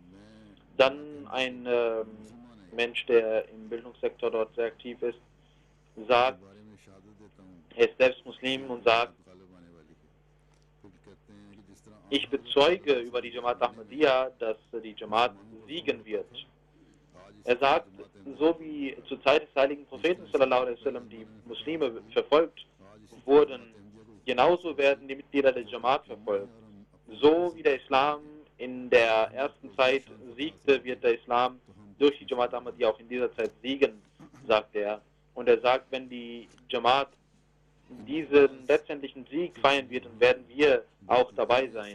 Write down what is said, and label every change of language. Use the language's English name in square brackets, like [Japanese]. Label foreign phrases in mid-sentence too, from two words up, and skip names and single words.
[German] Dann ein Mensch, der im Bildungssektor dort sehr aktiv ist, sagt, er ist selbst Muslim und sagt, ich bezeuge über die Jamaat Ahmadiyya, dass die Jamaat siegen wird. Er sagt, so wie zur Zeit des heiligen Propheten [Arabic] صلى الله عليه وسلم [German] die Muslime verfolgt wurden, genauso werden die Mitglieder der Jamaat verfolgt. So wie der Islam in der ersten Zeit siegte, wird der Islam durch die Jamaat Ahmadiyya auch in dieser Zeit siegen, sagt er. Und er sagt, wenn die Jamaat diesen letztendlichen Sieg feiern wird, dann werden wir auch dabei sein.